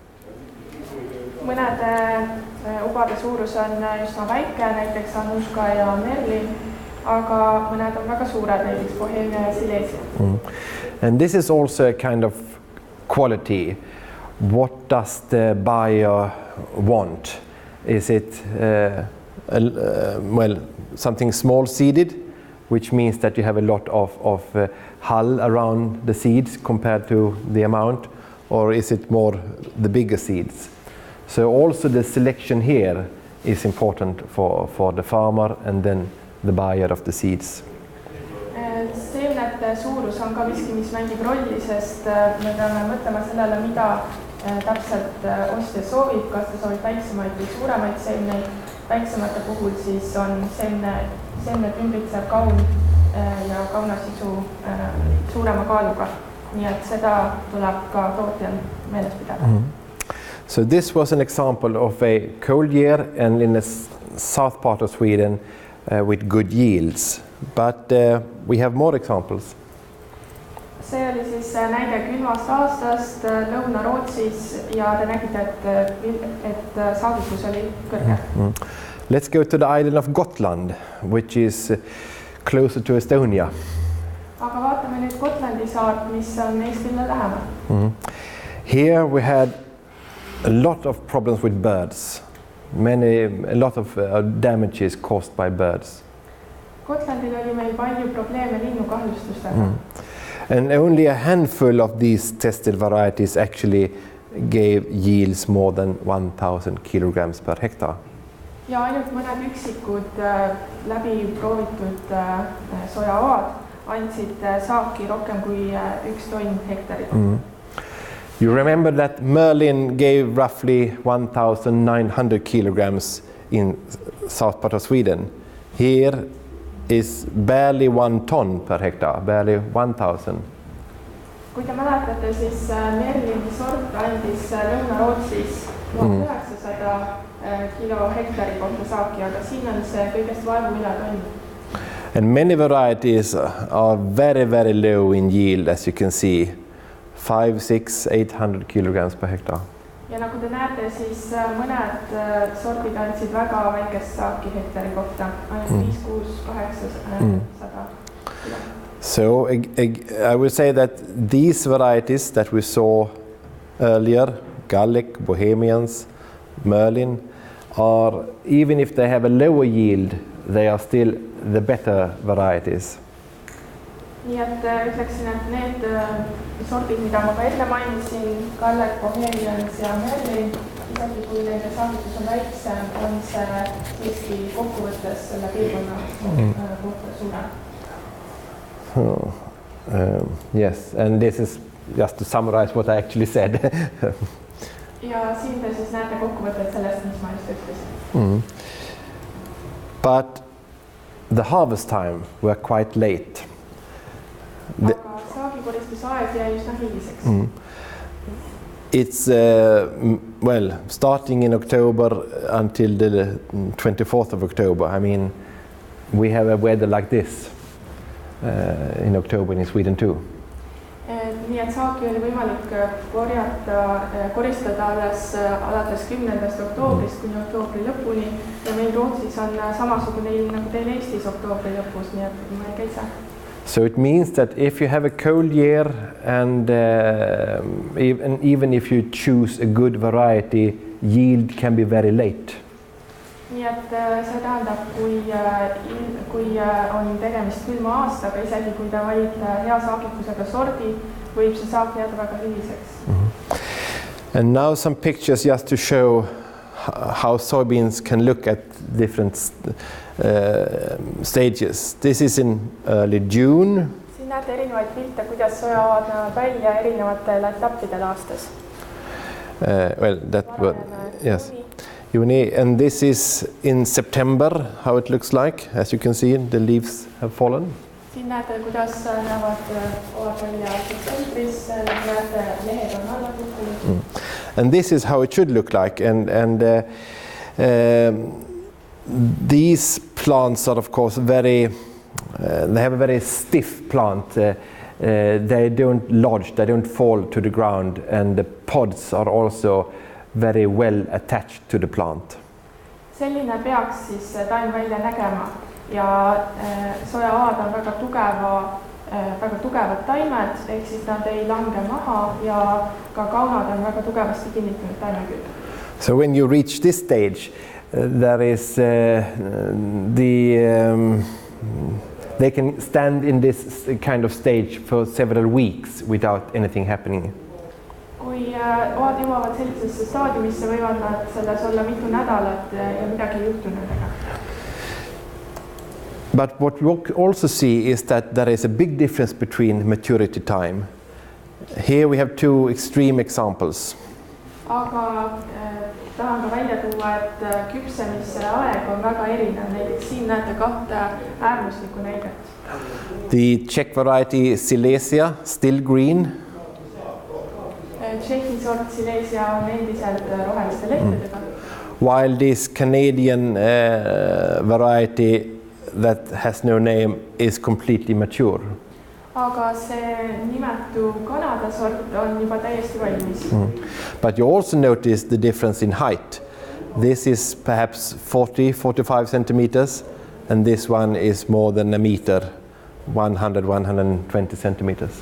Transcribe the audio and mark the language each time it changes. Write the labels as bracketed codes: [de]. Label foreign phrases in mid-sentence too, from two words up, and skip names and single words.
[et] Mõned ubade suurus on üsna väike, näiteks Anushka ja Merlin, aga mõned on väga suured, näiteks Bohemia ja Silesia. [en] And this is also a kind of quality. What does the buyer want? Is it well, something small seeded, which means that you have a lot of hull around the seeds compared to the amount, or is it more the bigger seeds? So also the selection here is important for the farmer and then the buyer of the seeds. [et] Seemnete suurus on ka miski, mis mängib rolli, sest me peame mõtlema sellele, mida täpselt ostja soovib, kas ta soovib väiksemaid või suuremaid seemneid. Väiksemate puhul siis on seemnet ümbritseb kaun ja kaunasisu suurema kaaluga. Nii et seda tuleb ka tootjal meeles pidada. [en] So this was an example of a cold year and in the south part of Sweden with good yields. But we have more examples. [et] See oli siis näide külmast aastast Lõuna-Rootsis ja te nägite, et saagikus oli kõrge. [en] Let's go to the island of Gotland, which is closer to Estonia. [et] Aga vaatame nüüd Gotlandi saart, mis on Eestile lähemal. [en] Here we had a lot of problems with birds. A lot of damages caused by birds. [et] Gotlandil oli meil palju probleeme linnukahjustustega. [en] And only a handful of these tested varieties actually gave yields more than 1,000 kilograms per hectare. [et] Ja ainult mõned üksikud läbi proovitud sojaoad andsid saaki rohkem kui 1 tonn hektari. [en] You remember that Merlin gave roughly 1,900 kilograms in south part of Sweden. Here is barely 1 ton per hectare, barely 1,000. [et] Kui te mäletate, siis Merlini sort andis Lõuna-Rootsis 1900 kilo hektari kohta saaki, aga siin on see kõigest vaevu üle tonn. [en] And many varieties are very, very low in yield, as you can see. 5, 6, 800 kilograms per hektar. [et] Ja nagu te näete, siis mõned sordid andsid väga väikest saaki hektari kohta, ainult 5, 6, 800 kilo. [en] So I would say that these varieties that we saw earlier, Gallic, Bohemians, Merlin, are, even if they have a lower yield, they are still the better varieties. [et] Nii et ütleksin, et need sordid, mida ma ka enne mainisin, Gallic, Bohemians ja Merlin, isegi kui nende saavutus on väiksem, on see siiski kokkuvõttes selle piirkonna kohta suurem. [en] Yes, and this is just to summarize what I actually said. [et] Ja siin te siis näete kokkuvõtet sellest, mis ma just ütlesin. [en] But the harvest time were quite late. [et] Aga saagikoristusaeg jäi üsna hiliseks. [en] It's well, starting in October until the 24th of October. I mean, we have a weather like this in October in Sweden too. [et] Nii et saaki oli võimalik koristada alates 10. oktoobrist kuni oktoobri lõpuni ja meil Rootsis on samasugune ilm nagu teil Eestis oktoobri lõpus, nii et ma ei käisa. [en] So it means that if you have a cold year and even if you choose a good variety, yield can be very late. [et] Nii et see tähendab, kui on tegemist külma aastaga, isegi kui ta valib hea saagikusega sordi, võib see saak jääda väga hiliseks. [en] And now some pictures just to show how soybeans can look at different stages. This is in early June. [et] Siin näete erinevaid pilte, kuidas sojaavad välja erinevatel etappidel aastas. [en] Well, that was, yes. And this is in September, how it looks like. As you can see, the leaves have fallen. [et] Siin näete, kuidas näevad välja septembris, näete lehed on alla kukkunud. [en] And this is how it should look like. And these plants are, of course, very. They have a very stiff plant. They don't lodge. They don't fall to the ground, and the pods are also very well attached to the plant. [et] Selline peaks siis taim välja nägema ja sojaaad on väga tugevad taimed, ehk siis nad ei lange maha ja ka kaunad on väga tugevasti kinnitanud taimekülg. [en] So when you reach this stage, there is they can stand in this kind of stage for several weeks without anything happening. [et] Kui oad jõuavad sellisesse staadiumisse, võivad nad selles olla mitu nädalat ja midagi ei juhtu nendega. [en] But what we also see is that there is a big difference between maturity time. Here we have two extreme examples. [et] Aga tahan ka välja tuua, et küpsemise aeg on väga erinev. Näiteks siin näete kahte äärmuslikku näidet. [en] The Czech variety Silesia, still green. [et] Tšehhi sort Silesia on endiselt roheliste lehtedega. [en] While this Canadian variety that has no name is completely mature. [et] Aga see nimetu Kanada sort on juba täiesti valmis. [en] But you also notice the difference in height. This is perhaps 40-45 centimeters, and this one is more than a meter, 100-120 centimeters.